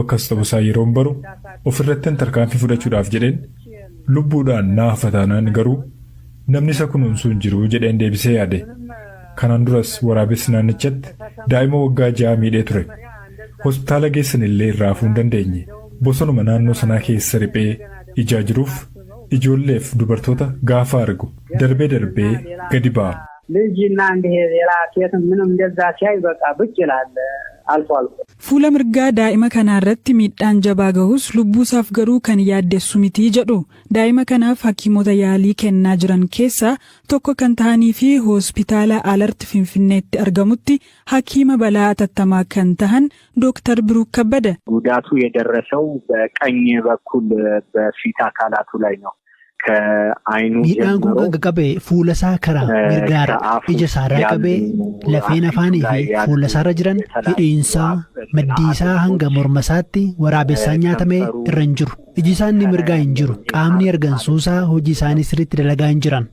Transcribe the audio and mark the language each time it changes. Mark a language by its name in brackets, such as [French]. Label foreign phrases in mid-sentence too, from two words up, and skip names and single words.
[Oromo] akkas ta'uusaa yeroon baru ofirratti tarkaanfii fudhachuudhaaf jedheen lubbuudhaan naa hafataanaan garuu namni isa kunuunsuu hin jiru jedheen deebisee yaade kanaan duras waraabessi naannichatti daa'ima waggaa 6 miidhee ture hospitaala geessan illee irraa hafuu hin dandeenye bosonuma naannoo sanaa keessa riphee ijaa jiruuf ijoolleef dubartoota gaafa argu darbee gadi ba'a. [Amharic] ልጅና እንደ ሌላ ሴትም ምንም እንደዛ ሲያይ በቃ ብቅ ይላል አልፎ [Oromo] Fuula mirgaa daa'ima kanaarratti miidhaan jabaa gahus lubbuusaaf garuu kan yaaddessu miti jedhu. Daa'ima kanaaf hakiimota yaalii kennaa jiran keessaa tokko kan ta'anii fi hospitaala Alert Finfinneetti argamutti hakiima balaa atattamaa kan ta'an Dr. Biruk Kabbada. [Amharic] ጉዳቱ የደረሰው በቀኝ በኩል በፊት አካላቱ ላይ ነው. [Oromo] Miidhaan kun kan qabe fuula isaa karaa mirgaara ija isaarraa qabee lafeen afaanii fi fuula isaarra jiran hidhiinsaa maddii isaa hanga morma isaatti waraabessaan nyaatamee irra hin jiru. Iji isaanii mirgaa hin jiru. Qaamni argansuusaa hojii isaanii sirriitti dalagaa hin jiran.